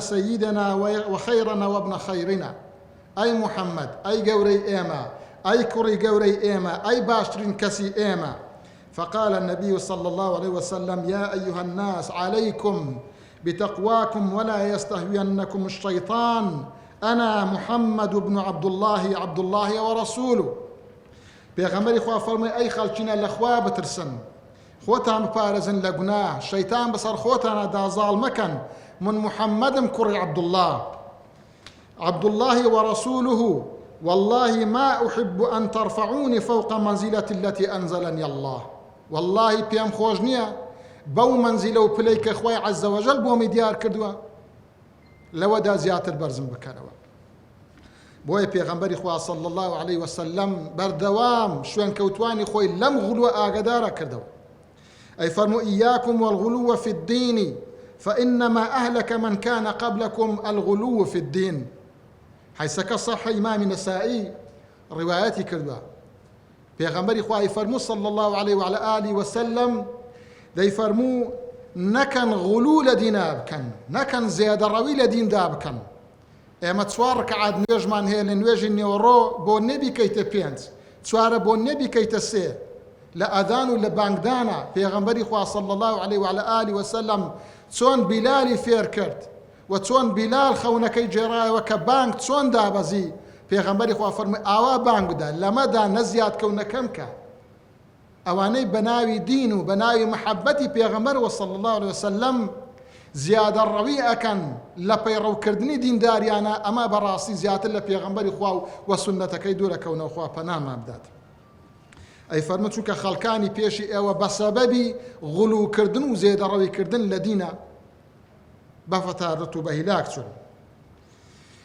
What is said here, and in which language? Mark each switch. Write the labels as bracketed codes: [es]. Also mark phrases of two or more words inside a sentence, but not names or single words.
[ar] سيدنا وخيرنا وابن خيرنا أي محمد أي قوري إيما أي كري قوري إيما أي [ckb] باشرين كسي إيما [ar] فقال النبي صلى الله عليه وسلم يا أيها الناس عليكم بتقواكم ولا يستهوينكم الشيطان أنا محمد بن عبد الله ورسوله [ckb] پێغەمبەری خوا فەرمووی ئەی خەڵکینە لە خوا بترسن خۆتان بپارێزن لە گوناه شەیتان بەسەر خۆتانە دازاڵ مەکەن من محەممەدم کوڕی [ar] عبد الله ورسوله والله ما أحب أن ترفعوني فوق منزلة التي أنزلني الله والله [ckb] پێم خۆش نییە بەو منزلە و پلەی کە خوای [ar] عەزە وەجەل [ckb] بۆمی دیار کردووە لەوەدا زیاتر بەرزم بکەنەوە بۆیە پێغەمبەری خوا [ar] صلی الله عليه وسلم [ckb] بەردەوام شوێنکەوتوانی خۆی لەم غوڵوە ئاگادارە کردەوە ئەی فەرموو [ar] ئیاکم والغلو في الدين فإنما أهلك من كان قبلكم الغلو في الدين حيث صح [ckb] إمام نسائي رواياتي كردووە پێغەمبەری خوا فەرموو [ar] صلی الله عليه وعلى آله وسلم [ckb] دەیفەرموو نەکەن غلو لە دینا بکەن نەکەن زێدەڕەوی لە دیندا بکەن ئێمە 4 ڕکعات نوێژمان هەیە لە نوێژی نێوەڕۆ بۆ نەبیکەیتە 5 چوارە بۆ نەبیکەیتە 3 لە ئەدان و لە بانگدانە پێغەمبەری خوا [ar] صلی الله عليه وعلى آله وسلم [ckb] چۆن بیلالی فێر کرد و چۆن بیلال خەونەکەی جێڕایەوە کە بانگ چۆن دابەزی پێغەمبەری خوا فەرمووی ئاوا بانگ بدە لەمەدا نەزیاد کەونەکەم کە ئەوانەی بەناوی دین و بەناوی محەبەتی پێغەمبەرەوە [ar] صلی الله عليه وسلم [ckb] زیادە ڕەوی ئەکەن لە پەیڕەوکردنی دینداریانە ئەمە بەڕاستی زیاتر لە پێغەمبەری خوا و سونەتەکەی دوورەکەونەوە خوا پەنامان بدات ئەی فەرموو چونکە خەڵکانی پێشی ئێوە بە سەبەبی غوڵوکردن و زێدەڕەویکردن لە دینە بەفەتارەت و بە هیلاک چوون